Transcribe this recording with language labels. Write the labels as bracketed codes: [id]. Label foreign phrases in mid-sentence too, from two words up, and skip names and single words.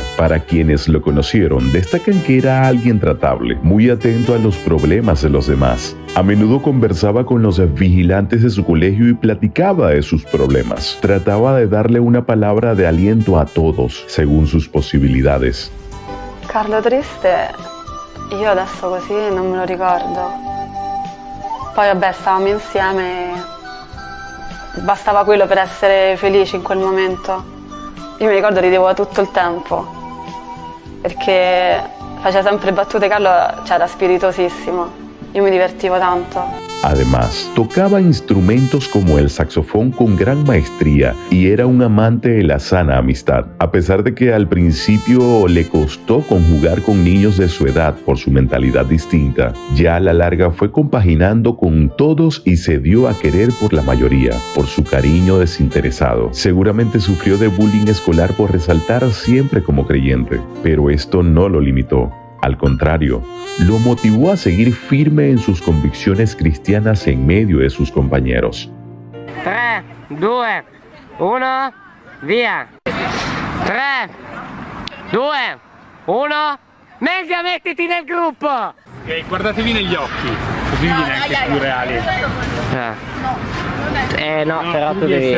[es] Para quienes lo conocieron, destacan que era alguien tratable, muy atento a los problemas de los demás. A menudo conversaba con los vigilantes de su colegio y platicaba de sus problemas. Trataba de darle una palabra de aliento a todos, según sus posibilidades. [it] Carlo triste, io adesso così non me lo ricordo. Poi vabbè, stavamo insieme, bastava quello per essere felici in quel momento. Io mi ricordo ridevo tutto il tempo, perché faceva sempre battute. Carlo, cioè, era spiritosissimo, io mi divertivo tanto. [es] Además, tocaba instrumentos como el saxofón con gran maestría y era un amante de la sana amistad, a pesar de que al principio le costó conjugar con niños de su edad por su mentalidad distinta. Ya a la larga fue compaginando con todos y se dio a querer por la mayoría, por su cariño desinteresado. Seguramente sufrió de bullying escolar por resaltar siempre como creyente, pero esto no lo limitó. Al contrario, lo motivó a seguir firme en sus convicciones cristianas en medio de sus compañeros. [it] 3, 2, 1, via! 3, 2, 1, Meglio mettiti nel gruppo! Guardatevi negli occhi, così viene anche più reale. No, No, però tu tu devi essere